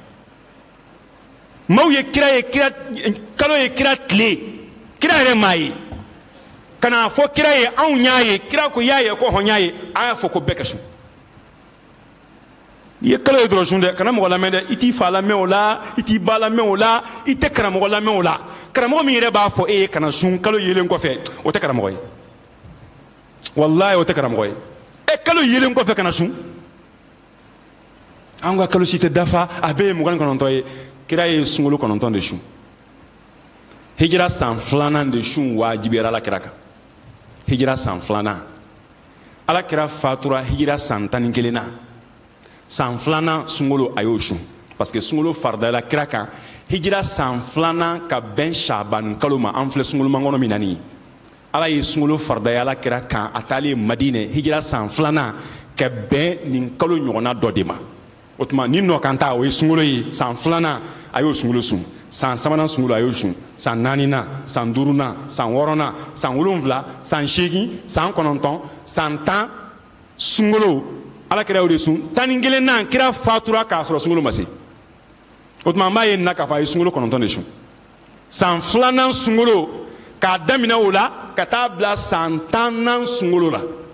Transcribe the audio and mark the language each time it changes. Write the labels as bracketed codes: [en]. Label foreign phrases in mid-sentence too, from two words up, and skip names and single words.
[bm] maaw ye kira ye kalo ye kira tile kira yɛrɛ m'a ye kana fɔ kira ye anw y'a ye kira ko y'a ye ko hɔn y'a ye a y'a fɔ ko bɛɛ ka sun i ye kalo ye dɔrɔn sun dɛ kana mɔgɔ lamɛn dɛ i t'i fa lamɛn o la i t'i ba lamɛn o la i tɛ karamɔgɔ lamɛn o la karamɔgɔ min yɛrɛ b'a fɔ e ye kana sun kalo yelen kɔfɛ o tɛ karamɔgɔ ye walayi o tɛ karamɔgɔ ye e kalo yelen kɔfɛ kana sun an ka kalo si tɛ dafa a bɛɛ ye 29 ye kira ye sunkalo 9 de sun hijira san 2nan de sun wajibiyara ala kira kan hijira san 2nan ala kira fatura hijira san 11 na san 2nan sunkalo a y'o sun [fr] parce que [bm] sunkalo faridala kira kan hijira san 2nan ka bɛn shaban kalo ma an filɛ sunkalo mangɔnɔ min na nin ye ala ye sunkalo faridaya ala kira kan a taalen madinɛ hijira san 2nan ka bɛn nin kalo ɲɔgɔnna dɔ de ma o tuma ni nɔ kan ta o ye sunkalo ye san 2nan a y'o sunkalo sun san 3nan sunkalo a y'o sun san 4nan san 5nan san 6nan san 7 san 8 san 9 san 10 sunkalo ala kira y'o de sun 11nan kira fatura k'a sɔrɔ sunkalo ma se o tuma an b'a ye nin na k'a fɔ a ye sunkalo 9 de sun san 2nan sunkalo k'a daminɛ o la ka taa bila san 10nan sunkalo la